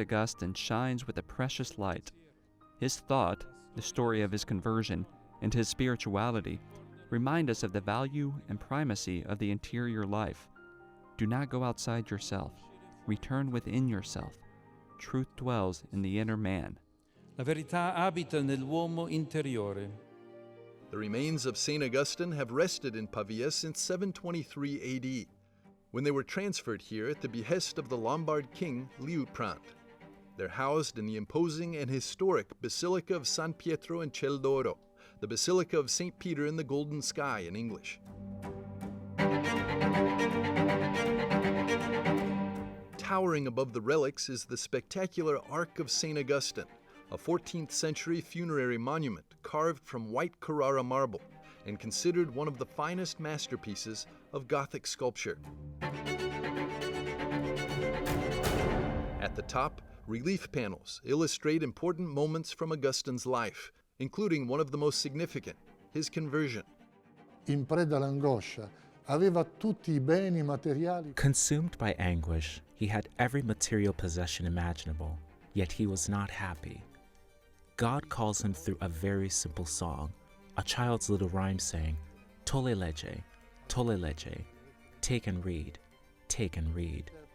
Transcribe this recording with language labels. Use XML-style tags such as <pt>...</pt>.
<en>Augustine shines with a precious light. His thought, the story of his conversion, and his spirituality remind us of the value and primacy of the interior life. Do not go outside yourself. Return within yourself. Truth dwells in the inner man.</en> <it>La verità abita nell'uomo interiore.</it> <en>The remains of St. Augustine have rested in Pavia since 723 AD, when they were transferred here at the behest of the Lombard king Liutprand. They're housed in the imposing and historic Basilica of San Pietro in Ciel d'Oro, the Basilica of St. Peter in the Golden Sky in English. Towering above the relics is the spectacular Ark of St. Augustine, a 14th century funerary monument carved from white Carrara marble and considered one of the finest masterpieces of Gothic sculpture. At the top, relief panels illustrate important moments from Augustine's life, including one of the most significant, his conversion.</en> <it>In preda all'angoscia, aveva tutti I beni materiali.</it> <en>Consumed by anguish, he had every material possession imaginable, yet he was not happy. God calls him through a very simple song, a child's little rhyme saying,</en> <la>Tolle legge,</la> <en>take and read, take and read.</en>